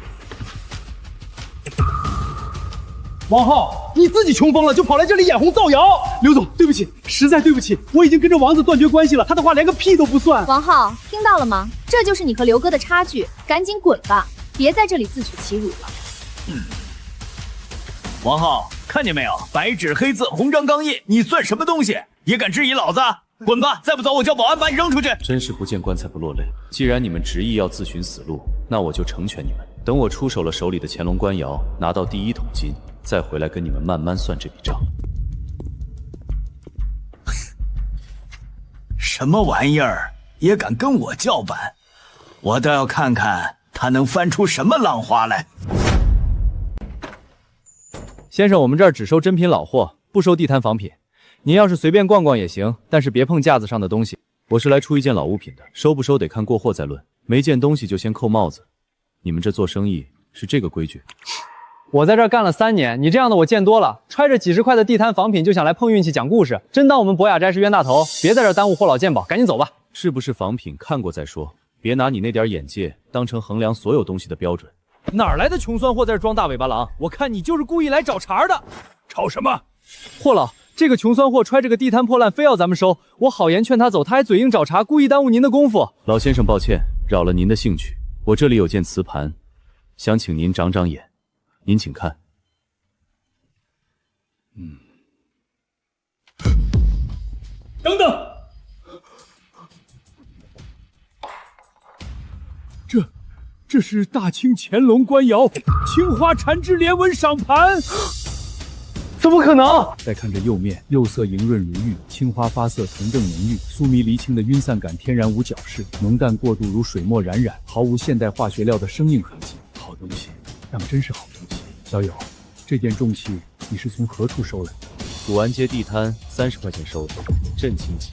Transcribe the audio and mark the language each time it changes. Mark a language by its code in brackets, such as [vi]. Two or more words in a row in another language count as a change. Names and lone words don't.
[zh] 王浩，你自己窮瘋了就跑來這裡眼紅造謠。劉總，對不起，實在對不起，我已經跟着王子斷絕關係了，他的話連個屁都不算。王浩，聽到了嗎？這就是你和劉哥的差距，趕緊滾吧，別在這裡自取其辱了。王浩，看見沒有？白紙黑字，紅章剛印，你算什麼東西？也敢質疑老子？滾吧！再不走，我叫保安把你扔出去。真是不見棺材不落淚。既然你們執意要自尋死路，那我就成全你們。等我出手了手裡的乾隆官窑，拿到第1桶金，再回來跟你們慢慢算這筆賬。什麼玩意兒也敢跟我叫板？我倒要看看他能翻出什麼浪花來。先生，我們這兒只收真品老貨，不收地攤仿品。您要是隨便逛逛也行，但是別碰架子上的東西。我是來出一件老物品的，收不收得看過貨再論。沒件東西就先扣帽子。你們這做生意是這個規矩？我在這兒幹了3年，你這樣的我見多了，揣着幾十塊的地攤仿品就想來碰運氣講故事，真當我們博雅齋是冤大頭？別在這兒耽誤貨老鑑寶，趕緊走吧。是不是仿品看過再說，別拿你那點眼界當成衡量所有東西的標準。哪來的窮酸貨在這裝大尾巴狼？我看你就是故意来找茬的。吵什麼？货老，这個窮酸貨揣着個地攤破爛，非要咱們收，我好言勸他走，他還嘴硬找茬，故意耽誤您的功夫。老先生，抱歉，擾了您的興趣。我這裡有件瓷盤，想請您長長眼。您請看。等等，這是大清乾隆官窯青花缠枝连紋赏盘。怎么可能？再看着釉面，釉色莹潤如玉，青花發色純正濃郁，酥迷離清的暈散感天然無角飾，濃淡過渡如水墨冉冉，毫無現代化學料的生硬痕跡。好東西，當真是好東西。小友，這件重器你是從何處收來的？古玩街地攤30塊錢收的，鎮清級。